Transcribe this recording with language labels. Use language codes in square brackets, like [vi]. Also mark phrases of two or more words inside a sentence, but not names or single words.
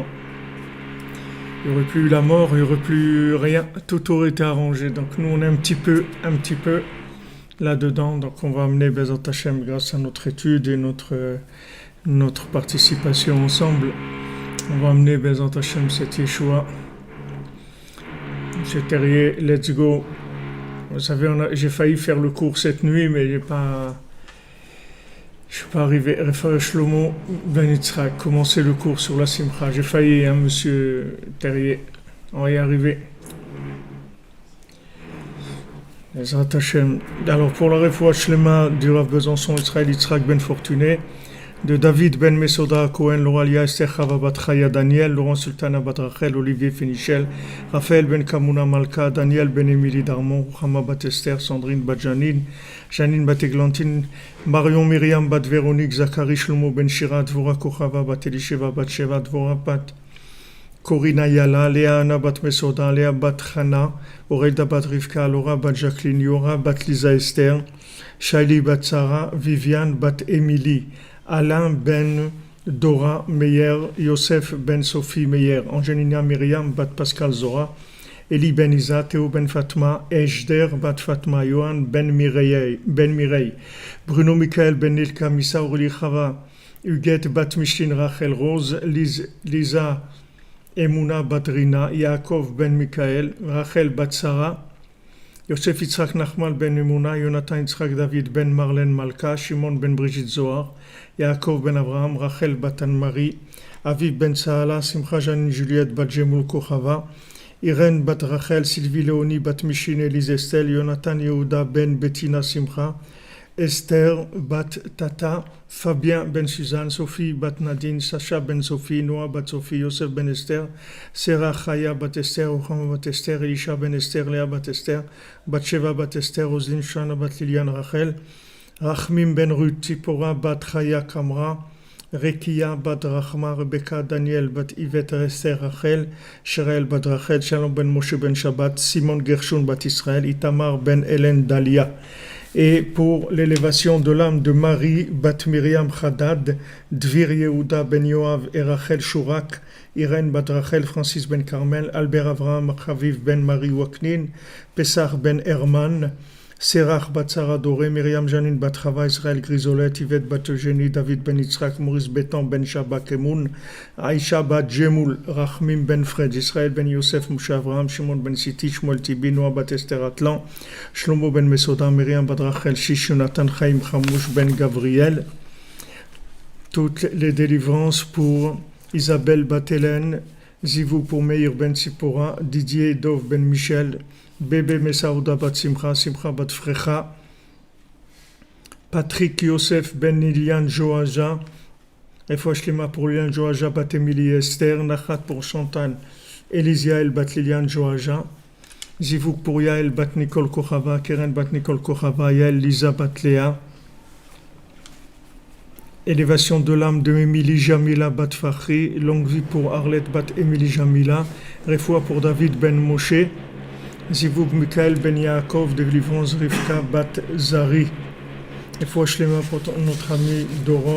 [fr] Il n'y aurait plus eu la mort, il n'y aurait plus rien, tout aurait été arrangé. Donc nous on est un petit peu là-dedans, donc on va amener [he] בעזרת השם [fr] grâce à notre étude et notre participation ensemble. On va amener [he] בעזרת השם [fr] cette Yeshua. Monsieur Terrier, [en] let's go. [fr] Vous savez, j'ai failli faire le cours cette nuit, mais je ne suis pas arrivé. Raphaël Shlomo Ben Yitzhak, commencer le cours sur la Simcha. J'ai failli, hein, monsieur Terrier. On va y arriver. [he] בעזרת השם. [fr] Alors, pour la [he] רפואה שלמה [fr] du Rav Besançon, Israël Yitzhak Ben Fortuné, de David Ben Mesoda Cohen, Loralia Esther Chava Bat Chaya Daniel, Laurent Sultana Bat Rachel, Olivier Finichel, Raphaël Ben Kamuna Malka, Daniel Ben Emily Darmon, Ruchama Bat Esther, Sandrine Bat Janine, Janine Bat Eglantine, Marion Myriam Bat Véronique, Zachary Shlomo Ben Shira, Dvora Kochava Bat Elisheva Bat Sheva, Dvora Bat Corina Yala, Léa Anna Bat Mesoda, Léa Bat Chana, Aurelda Bat Rivka, Laura Bat Jacqueline, Yora Bat Lisa Esther, Shaili Bat Sarah, Viviane Bat Emily, Alain Ben Dora Meyer, Yosef Ben Sophie Meyer, Angelina Myriam Bat Pascal Zora, Eli Ben Isa, Théo Ben Fatma, Ejder Bat Fatma, Johan Ben Mireille, Bruno Michael Ben Nilka, Missa Orli Chava, Huguette Bat Mishlin Rachel Rose, Lisa Emouna Bat Rina, Yaakov Ben Michael, Rachel Bat Sarah, Yosef Yitzhak Nachmal Ben Emouna, Jonathan Yitzhak David Ben Marlène Malka, Shimon Ben Brigitte Zohar, Yaakov Ben Abraham, Rachel Bat Anne-Marie, Aviv Ben Sahala, Simcha Janine Juliette Bat Jemoul Kochava, Irène Bat Rachel, Sylvie Léonie Bat Michin Elise Estelle, Jonathan Yehuda Ben Bettina Simcha, Esther Bat Tata, Fabien Ben Suzanne, Sophie Bat Nadine, Sacha Ben Sophie, Noah Bat Sophie, Yosef Ben Esther, Sarah Chaya Bat Esther, Ruchama Bat Esther, Elisha Ben Esther, Léa Bat Esther, Bat Sheva Bat Esther, Roselyne Shana Bat Liliane Rachel, Rachmim Ben Ruth, Tzipora Bat Chaya Kamra, Rekia Bat Rachma, Rebecca Daniel Bat Yvette Esther Rachel, Sherel Bat Rachel, Shalom Ben Moshe Ben Shabbat, Simon Gershon Bat Israël, Itamar Ben Hélène Dalia. Et pour l'élévation de l'âme de Marie Bat Miriam Haddad, Dvir Yehuda Ben Yoav et Rachel Shurak, Irène Bat Rachel, Francis Ben Carmel, Albert Avraham Chaviv Ben Marie Waknin, Pessah Ben Herman, Serach Bat Sarah Doré, Myriam Janine Bat Chava, Israël Grisolet, Yvette Bat Eugénie, David Ben Yitzhak, Maurice Bétan Ben Shabak Emoun, Aïcha Bat Jemoul, Rachmim Ben Fred, Israël Ben Yosef, Moshe Avraham, Shimon Ben Siti, Shmuel Tibi, Noah Bat Esther Atlan, Shlomo Ben Mesoda, Myriam Bat Rachel, Shish, Jonathan Chaim Chamouch Ben Gabriel. Toutes les délivrances pour Isabelle Bat Hélène, Zivou pour Meir Ben Sipora, Didier Dov Ben Michel, Bébé Messaouda Bat Simcha, Simcha Bat Frecha, Patrick Yosef Ben Lilian Joaja, [he] רפואה שלמה [fr] pour Lilian Joaja Bat Emily Esther, Nachat pour Chantal, Elisiael Bat Lilian Joaja, Zivouk pour Yael Bat Nicole Kochava, Keren Bat Nicole Kochava, Yael Lisa Bat Léa, Élévation de l'âme de Émilie Jamila Bat Fakhri, longue vie pour Arlette Bat Émilie Jamila, Refoua pour David Ben Moshe, Zivouk Michael Ben Yaakov, délivrance Rivka Bat Zari. [he] רפואה שלמה [fr] pour notre ami Doron.